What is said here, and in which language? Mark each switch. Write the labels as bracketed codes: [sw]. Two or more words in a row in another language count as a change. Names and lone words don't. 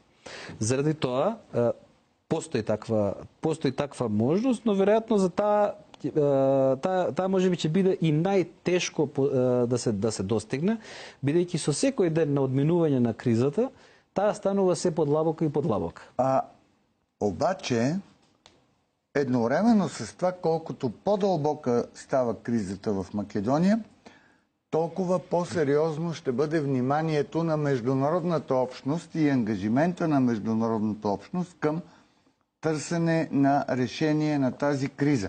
[mk] Заради тоа постои таква можност, но веројатно за таа можеби ќе биде и најтешко да се достигне, бидејќи со секој ден на одминување на кризата, таа станува се подлабока и подлабока. [bg] Обаче, едновременно с това, колкото по-дълбока става кризата в Македония, толкова по-сериозно ще бъде вниманието на международната общност и ангажимента на международната общност към търсене на решение на тази криза.